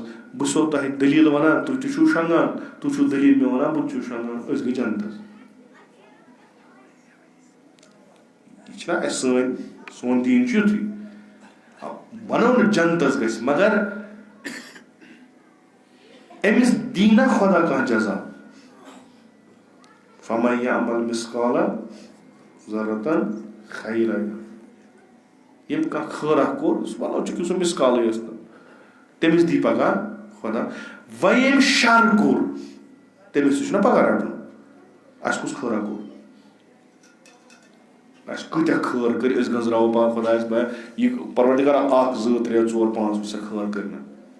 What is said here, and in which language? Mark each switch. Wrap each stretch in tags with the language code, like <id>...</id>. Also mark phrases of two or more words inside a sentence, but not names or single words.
<ks>بہٕ چھُسو تۄہہِ دٔلیٖل وَنان، تُہۍ تہِ چھِو شۄنٛگان، تُہۍ چھِو دٔلیٖل مےٚ وَنان، بہٕ تہِ چھُس شۄنٛگان، أسۍ گٔے جنتس. یہِ چھِنہ اَسہِ سون دیٖن چھُ یُتھُے. وَنو نہٕ جنتس گژھِ، مگر أمِس دی نہ خۄدا کانٛہہ جزا.</ks> <ar>فَمَن یَعمَل مِثقالَ ذَرَّةٍ خیر</ar> <ks>ییٚمۍ کانٛہہ خٲرا کوٚر سُہ وَنو چُکہِ سُہ مِسکالٕے ٲس نہٕ تٔمِس دی پگاہ خۄدا وۄنۍ ییٚمۍ شر کوٚر تٔمِس تہِ چھُنہ پگاہ رَٹُن اَسہِ کُس خٲرا کوٚر اَسہِ کۭتیاہ خٲر کٔرۍ أسۍ گٔنٛزراوو پاک خۄدایَس یہِ پروردِگارا 1 2 3 4 5 وٕچھ سا خٲر کٔرۍ نہٕ</ks>